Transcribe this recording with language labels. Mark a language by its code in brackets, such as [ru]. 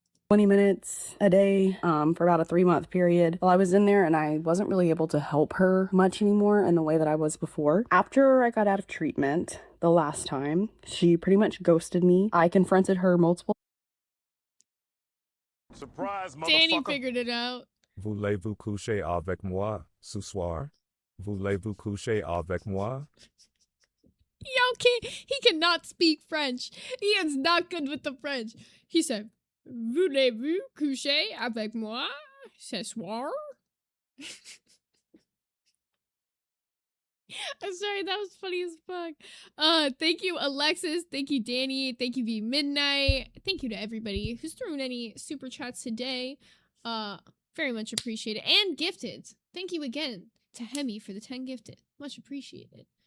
[en] 20 minutes a day for about a 3-month period while I was in there, and I wasn't really able to help her much anymore in the way that I was before. After I got out of treatment the last time, she pretty much ghosted me. I confronted her multiple. Surprise, motherfucker. Danny figured it out. [fr] Voulez-vous coucher avec moi ce soir? Voulez-vous coucher avec moi? [en] He cannot speak French. He is not good with the French. He said, [fr] voulez-vous coucher avec moi ce soir? [en] I'm sorry, that was funny as fuck. Thank you, Alexis. Thank you, Danny. Thank you, V Midnight. Thank you to everybody who's thrown any super chats today. Very much appreciated. And gifted. Thank you again to Hemi for the 10 gifted. Much appreciated.